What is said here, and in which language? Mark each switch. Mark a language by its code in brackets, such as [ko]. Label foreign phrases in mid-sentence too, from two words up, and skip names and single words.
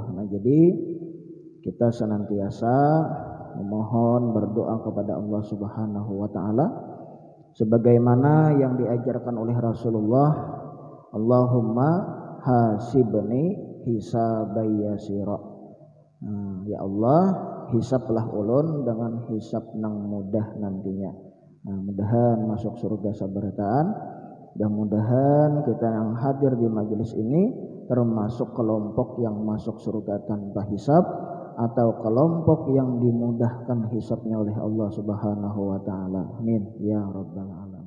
[id] Nah, jadi kita senantiasa memohon berdoa kepada Allah [ar] سبحانه وتعالى [id] sebagaimana yang diajarkan oleh Rasulullah, [ar] اللهم حاسبني حسابا يسيرا. [bjn] Ya Allah, hisablah ulun dengan hisab nang mudah nantinya. Mudahan masuk surga sabarataan, [id] dan mudahan kita yang hadir di majelis ini termasuk kelompok yang masuk surga tanpa hisab atau kelompok yang dimudahkan hisabnya oleh Allah [ar] سبحانه وتعالى. آمين يا رب العالمين.